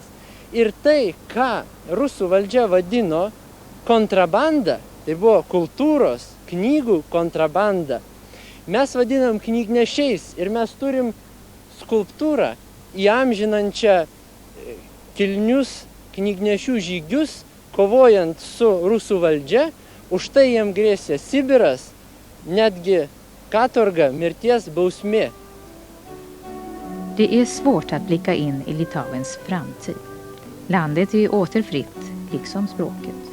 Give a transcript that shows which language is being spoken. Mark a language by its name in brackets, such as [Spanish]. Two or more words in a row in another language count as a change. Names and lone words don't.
[Lithuanian] Ir tai, ką rusų valdžia vadino kontrabanda, tai buvo kultūros, knygų kontrabanda, mes vadinam knygnešiais ir mes turim skulptūrą įamžinančią kilnius knygnešių žygius, kovojant su rusų valdžia. Už tai jiem grėsė Sibiras, netgi katorga, mirties bausmė. [Swedish] Det är svårt att blicka in i Litauens framtid. Landet är åter fritt, liksom språket.